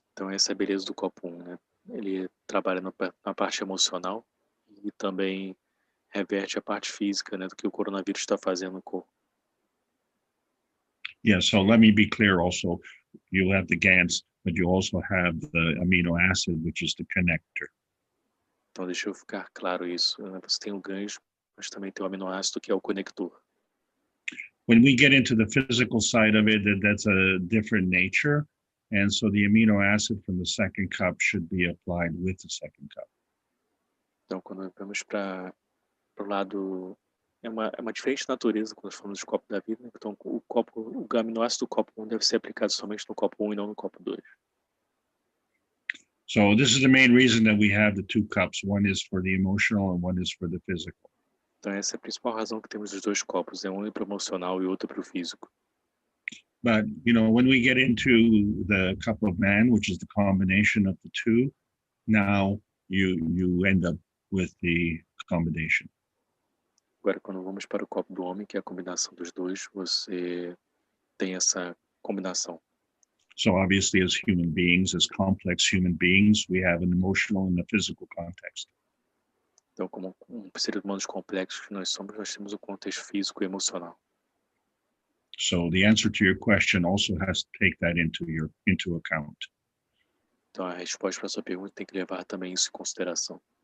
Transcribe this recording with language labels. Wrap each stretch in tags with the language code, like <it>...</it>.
<pt>Então, essa é a beleza do copo 1, né? Ele trabalha na parte emocional e também reverte a parte física, né, do que o coronavírus está fazendo no corpo.</pt> <en>Yeah, so let me be clear also. You have the GANs, but you also have the amino acid, which is the connector.</en> <pt>Então, deixa eu ficar claro isso, né? Você tem o gancho, mas também tem o aminoácido, que é o conector.</pt> <en>When we get into the physical side of it, that's a different nature. And so the amino acid from the second cup should be applied with the second cup.</en> <pt>Então, quando vamos para o lado, é uma diferente natureza quando nós falamos de copo da vida, né? Então, o aminoácido do copo 1 deve ser aplicado somente no copo 1 e não no copo 2.</pt> <en>So this is the main reason that we have the two cups. One is for the emotional and one is for the physical.</en> <pt>Então, essa é a principal razão que temos os dois copos, é um para o emocional e outro para o físico.</pt> <en>But, you know, when we get into the cup of man, which is the combination of the two, now you end up with the combination.</en> <pt>Agora, quando vamos para o copo do homem, que é a combinação dos dois, você tem essa combinação.</pt> <en>So obviously, as human beings, as complex human beings, we have an emotional and a physical context.</en> <pt>Então, como seres humanos complexos que nós somos, nós temos o contexto físico e emocional.</pt> <en>So the answer to your question also has to take that into account.</en> <pt>Então, a resposta para a sua pergunta tem que levar também isso em consideração.</pt>